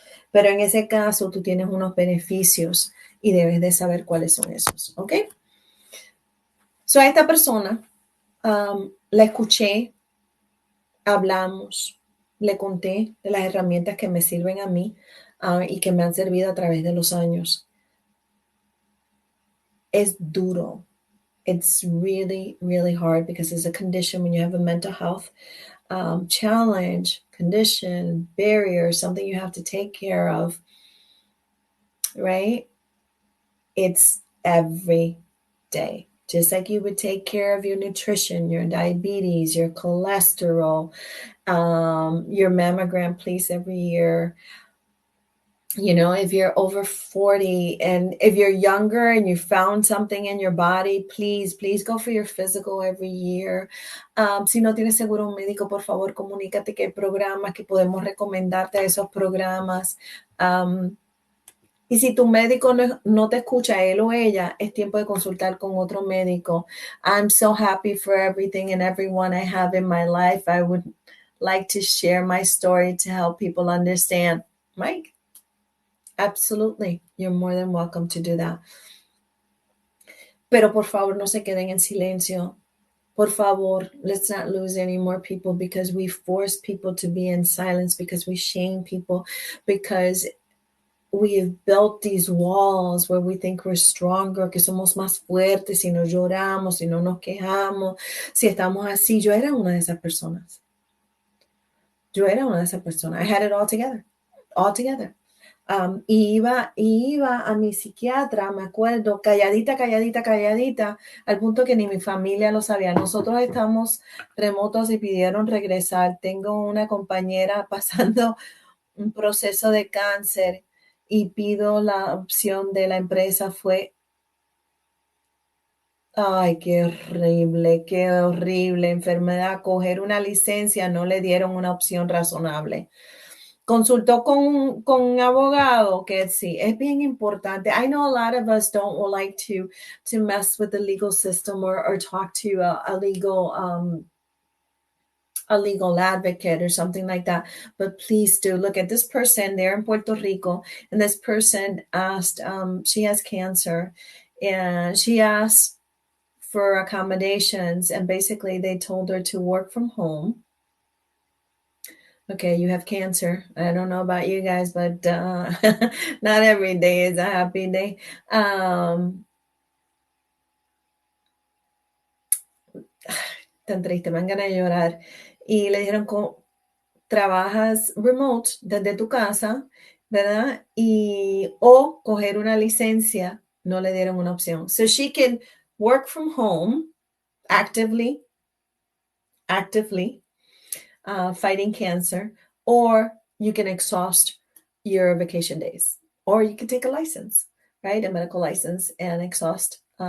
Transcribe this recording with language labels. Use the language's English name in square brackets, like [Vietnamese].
[Spanish] Pero en ese caso tú tienes unos beneficios y debes de saber cuáles son esos, ¿ok? So a esta persona la escuché, hablamos, le conté de las herramientas que me sirven a mí y que me han servido a través de los años. Es duro. [English] It's really, really hard because it's a condition when you have a mental health challenge, condition, barrier, something you have to take care of, right? It's every day. Just like you would take care of your nutrition, your diabetes, your cholesterol, your mammogram, please, every year. You know, if you're over 40 and if you're younger and you found something in your body, please go for your physical every year. [Spanish] Si no tienes seguro médico, por favor, comunícate que hay programas que podemos recomendarte a esos programas. Y si tu médico no te escucha, él o ella, es tiempo de consultar con otro médico. [English] I'm so happy for everything and everyone I have in my life. I would like to share my story to help people understand. Mike? Absolutely. You're more than welcome to do that. [Spanish] Pero por favor, no se queden en silencio. Por favor, [English] let's not lose any more people because we force people to be in silence, because we shame people, because we've built these walls where we think we're stronger, [Spanish] que somos más fuertes si no lloramos, si no nos quejamos, si estamos así. Yo era una de esas personas. [English] I had it all together. [Spanish] Iba a mi psiquiatra, me acuerdo, calladita, al punto que ni mi familia lo sabía. Nosotros estamos remotos y pidieron regresar. Tengo una compañera pasando un proceso de cáncer y pido la opción de la empresa. Ay, qué horrible enfermedad. Coger una licencia, no le dieron una opción razonable. Consultó con un abogado, que sí, es bien importante. [English] I know a lot of us don't like to mess with the legal system or talk to a legal advocate or something like that. But please do look at this person. They're in Puerto Rico, and this person asked, she has cancer, and she asked for accommodations, and basically they told her to work from home. Okay, you have cancer. I don't know about you guys, but not every day is a happy day. [Spanish] Tan triste, me dan ganas de llorar. Y le dijeron, trabajas remote desde tu casa, ¿verdad? O coger una licencia, no le dieron una opción. [English] So she can work from home actively, fighting cancer, or you can exhaust your vacation days, or you can take a license, right? A medical license, and exhaust.